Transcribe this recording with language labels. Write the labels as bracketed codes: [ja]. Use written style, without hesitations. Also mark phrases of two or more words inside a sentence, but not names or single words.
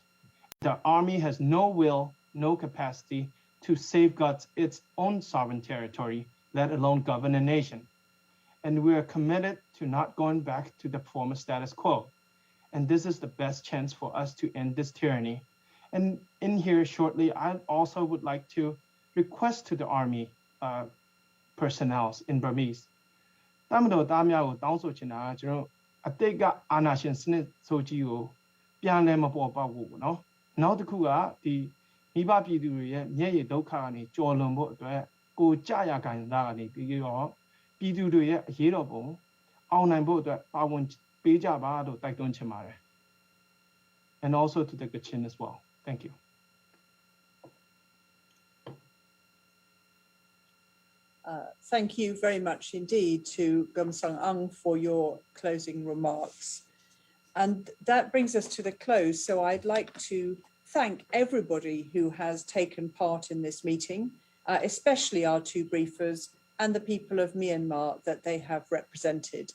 [en] The army has no will, no capacity to safeguard its own sovereign territory, let alone govern a nation. And we are committed to not going back to the former status quo. And this is the best chance for us to end this tyranny. And in here shortly, I also would like to request to the army personnel in Burmese. [my] တမတော်သားများကိုတောင်းဆိုချင်တာကကျွန်တော်အတိတ်ကအာဏာရှင်စနစ်ဆိုကြီးကိုပြန်လည်မပေါ်ပေါက်ဘူးပေါ့နော်။နောက်တစ်ခုကဒီမိဘပြည်သူတွေရဲ့မျက်ရည်ဒုက္ခကနေကြော်လွန်ဖို့အတွက်ကိုကြရခံစားကနေပြီးတော့ပြည်သူတွေရဲ့အရေးတော်ပုံအောင်နိုင်ဖို့အတွက်ပါဝင်ပေးကြပါလို့တိုက်တွန်းချင်ပါတယ် [en] And also to the Kachin as well. Thank you. Thank you very much indeed to Gum Sung Ang for your closing remarks. And that brings us to the close. So I'd like to thank everybody who has taken part in this meeting, especially our two briefers and the people of Myanmar that they have represented.